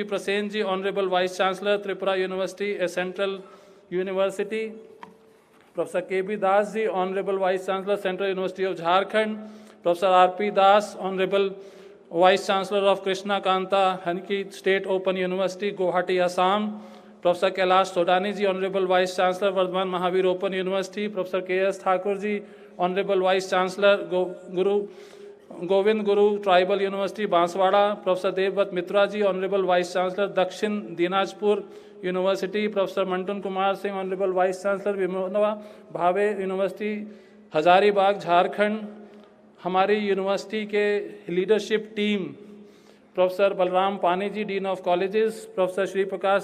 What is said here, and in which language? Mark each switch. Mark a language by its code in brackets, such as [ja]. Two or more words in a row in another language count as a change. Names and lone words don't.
[en] Prasen ji, Honorable Vice Chancellor, Tripura University, a Central University. Professor K.B. Das ji, Honorable Vice Chancellor, Central University of Jharkhand. Professor R.P. Das, Honorable Vice Chancellor of Krishna Kanta Hanki State Open University, Guwahati, Assam. Professor Kailash Sodani ji, Honorable Vice Chancellor, Vardhaman Mahavir Open University. Professor K.S. Thakur ji, Honorable Vice Chancellor, Govind Guru Tribal University, Banswara. Professor Devvat Mitra ji, Honorable Vice Chancellor, Dakshin Dinajpur University. Professor Mantun Kumar Singh, Honorable Vice Chancellor, Vimoda Bhave University, Hazaribagh, Jharkhand. [hi] हमारी यूनिवर्सिटी के [en] leadership team, [hi] प्रोफेसर बलराम पानी जी, [en] Dean of Colleges, [hi] प्रोफेसर श्री प्रकाश